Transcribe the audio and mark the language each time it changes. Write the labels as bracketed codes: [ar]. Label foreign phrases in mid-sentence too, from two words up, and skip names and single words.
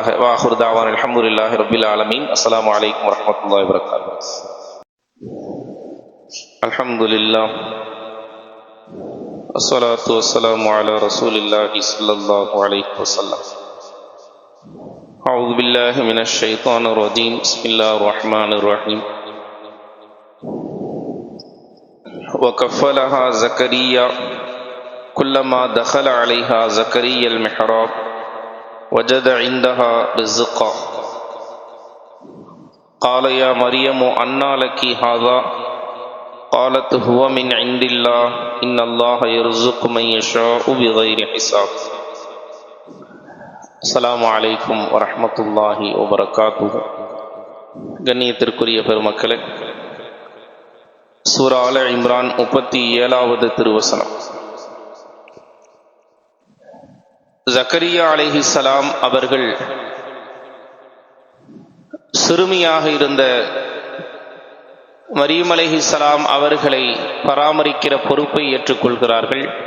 [ar] وآخر دعوانا الحمد لله رب العالمين. السلام عليكم ورحمة الله وبركاته. الحمد لله والصلاة والسلام على رسول الله صلى الله عليه وسلم. أعوذ بالله من الشيطان الرجيم. بسم الله الرحمن الرحيم. وكفلها زكريا كلما دخل عليها زكريا المحراب وجد عندها رزقا قال يا مريم أنى لك هذا قالت هو من عند الله إن الله يرزق من يشاء بغير حساب. السلام عليكم ورحمة الله وبركاته. [ta] கண்ணியத்திற்குரிய பெருமக்களே, சூரா ஆல இம்ரான் 37வது திருவசனம். ஜக்கரியா அலைஹிஸ்ஸலாம் அவர்கள் சிறுமியாக இருந்த மரியம் அலைஹிஸ்ஸலாம் அவர்களை பராமரிக்கிற பொறுப்பை ஏற்றுக்கொள்கிறார்கள்.